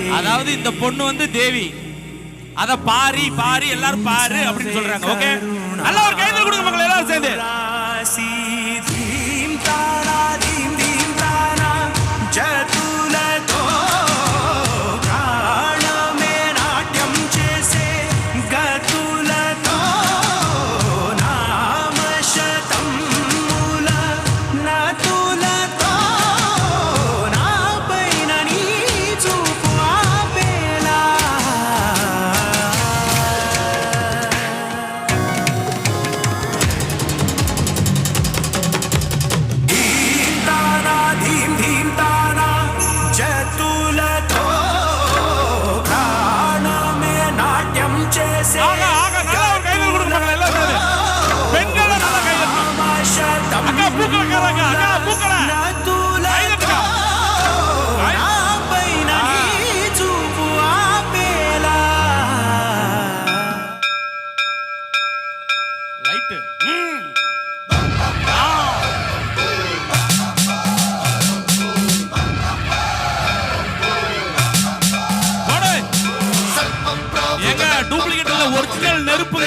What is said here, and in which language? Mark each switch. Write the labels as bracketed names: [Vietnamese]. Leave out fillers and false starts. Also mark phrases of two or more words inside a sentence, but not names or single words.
[Tamil] அதாவது இந்த பொண்ணு வந்து தேவி, அத பாரி பாரி எல்லாரும் பாரு அப்படின்னு சொல்றாங்க. ஓகே, நல்லா ஒரு கைதட்டல் கொடுங்க மக்கள் எல்லாரும் சேர்ந்து. [Telugu] రాసి ధీం తారా ధీం ధీం తారా జతులతో కాణమే నాట్యం చేసే గతులతో నామ శతం మూల నతులతో నాపైన నీ చూపు ఆపేలా. ధీం ధీం తానా జతులతో ప్రాణమే నాట్యం చేసే [Tamil] ஆக ஆக நல்லா ஒரு கைதட்டல் கொடுங்க மக்கள் எல்லாரும் சேர்ந்து. பெண்கள் நல்லா கைதட்டணும். அக்கா பூக்களை கேளுங்க, அக்கா பூக்களை கைதட்டுங்க. [Telugu] నాపైన నీ చూపు ఆపేలా. [Tamil] லைட் எங்க டூப்ளிகேட் இல்ல, ஒரிஜினல் நெருப்புங்க.